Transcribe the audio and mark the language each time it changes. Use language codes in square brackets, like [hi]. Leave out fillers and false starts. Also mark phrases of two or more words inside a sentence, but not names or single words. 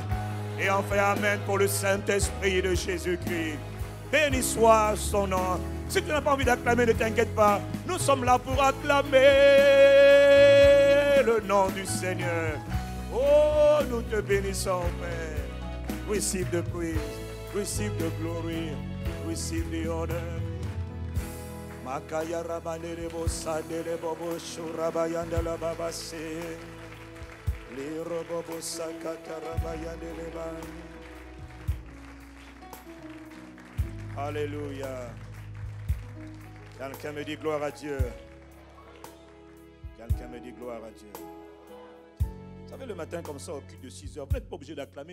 [fr] Et enfin Amen pour le Saint-Esprit de Jésus-Christ. Béni soit son nom. Si tu n'as pas envie d'acclamer, ne t'inquiète pas. Nous sommes là pour acclamer le nom du Seigneur. Oh, nous te bénissons, Père. [en] Receive the praise, receive the glory, receive the honor. Makaya rabane bo sandele bobo shurabayanda la babase. Li robobo sakata rabayande le ban. [fr] Alléluia. Quelqu'un me dit gloire à Dieu. Quelqu'un me dit gloire à Dieu. Vous savez, le matin comme ça, au culte de 6 heures, vous n'êtes pas obligé d'acclamer.